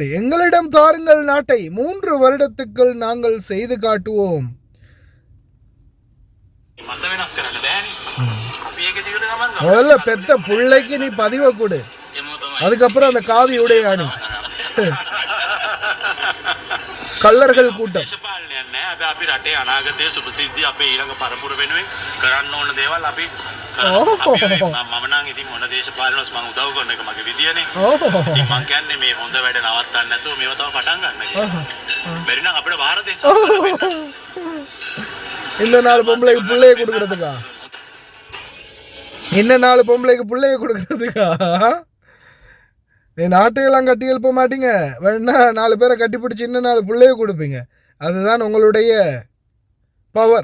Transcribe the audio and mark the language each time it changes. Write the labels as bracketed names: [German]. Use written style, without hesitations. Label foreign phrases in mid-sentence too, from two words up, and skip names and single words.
[Tamil] எங்களிடம் தாருங்கள் நாட்டை, 3 வருடத்துக்குள் நாங்கள் செய்து காட்டுவோம். முதல்ல பெத்த பிள்ளைக்கு நீ பதிவை கொடு, அதுக்கப்புறம் அந்த காவி உடைய அணி. கல்லர்கள் கூட்டம். [Sinhala] අපි රටේ අනාගතයේ සුපසිද්ධිය අපේ ඊළඟ පරපුර වෙනුවෙන් කරන්න ඕන දේවල් අපි මම නම් ඉතින් මොන දේශපාලනස් මම උදව් කරන එක මගේ විදියනේ. ඉතින් මං කියන්නේ මේ හොඳ වැඩ නවත්තන්න නැතුව මේව තව පටන් ගන්න කියලා. බැරි නම් අපිට බාර දෙන්න. [Tamil] இந்த 4 பொம்பளைக்கு பிள்ளைய கொடுக்கறதுக்கா? இன்னும் 4 பொம்பளைக்கு பிள்ளைய கொடுக்கறதுக்கா? நீ நாட்டையெல்லாம் கட்டி எழுப்ப மாட்டீங்க, வேணா 4 பேரை கட்டி பிடிச்சி இன்னும் 4 பிள்ளைய கொடுப்பீங்க. அதுதான் உங்களுடைய பவர்.